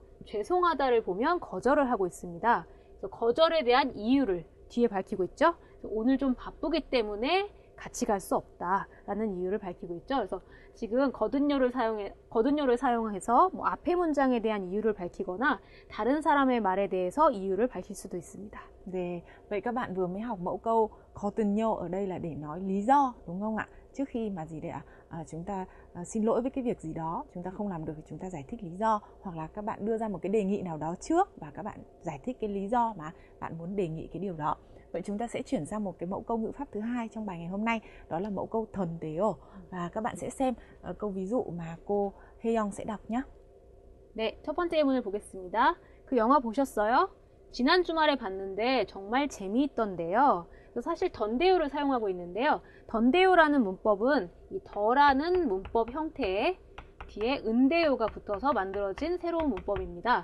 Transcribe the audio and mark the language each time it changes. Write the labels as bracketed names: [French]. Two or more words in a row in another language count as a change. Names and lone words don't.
[Korean] 죄송하다를 보면 거절을 하고 있습니다. 그래서 거절에 대한 이유를 뒤에 밝히고 있죠. 오늘 좀 바쁘기 때문에 같이 갈 수 없다라는 이유를 밝히고 있죠. 그래서 지금 거든요를 사용해서 뭐 앞의 문장에 대한 이유를 밝히거나 다른 사람의 말에 대해서 이유를 밝힐 수도 있습니다. 네, [Vietnamese] vậy các bạn vừa mới học mẫu câu 거든요 ở đây là để nói lý do, đúng không ạ? Trước khi mà gì đấy ạ? Chúng ta xin lỗi với cái việc gì đó, chúng ta không làm được thì chúng ta giải thích lý do, hoặc là các bạn đưa ra một cái đề nghị nào đó trước và các bạn giải thích cái lý do mà bạn muốn đề nghị cái điều đó. Vậy chúng ta sẽ chuyển sang một cái mẫu câu ngữ pháp thứ hai trong bài ngày hôm nay, đó là mẫu câu 던데요. Và các bạn sẽ xem câu ví dụ mà cô Haeyoung sẽ đọc nhé. [Korean] 네, 첫 번째 예문을 보겠습니다. 그 영화 보셨어요? 지난 주말에 봤는데 정말 재미있던데요. 사실 던데요를 사용하고 있는데요. 던데요라는 문법은 이 더라는 문법 형태에 뒤에 은데요가 붙어서 만들어진 새로운 문법입니다.